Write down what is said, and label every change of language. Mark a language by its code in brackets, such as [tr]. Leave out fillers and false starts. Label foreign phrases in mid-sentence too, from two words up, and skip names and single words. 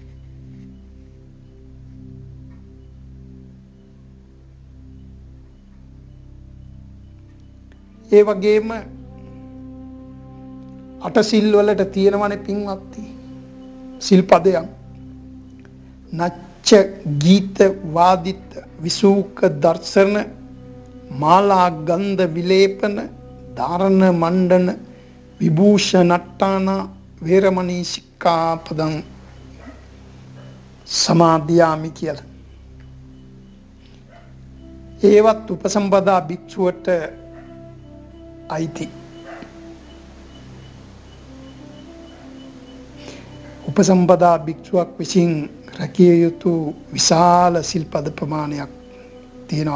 [si] ඒ වගේම අටසිල් වලට තියෙනවනේ පින්වත්නි සිල්පදයක්. [pi] නච්ච ගීත වාදිත විසූක දර්ශන මාලා ගන්ධ විලේපන ධාරණ මණ්ඩන විභූෂණට්ටාන වේරමණී සික්ඛාපදං සමාදියාමි [si] කියලා. ඒවත් උපසම්පදා භික්ෂුවට අයිති. උපසම්පදා භික්ෂුවක් විසින් රැකිය යුතු විශාල සිල්පද ප්‍රමාණයක් තියෙනවා.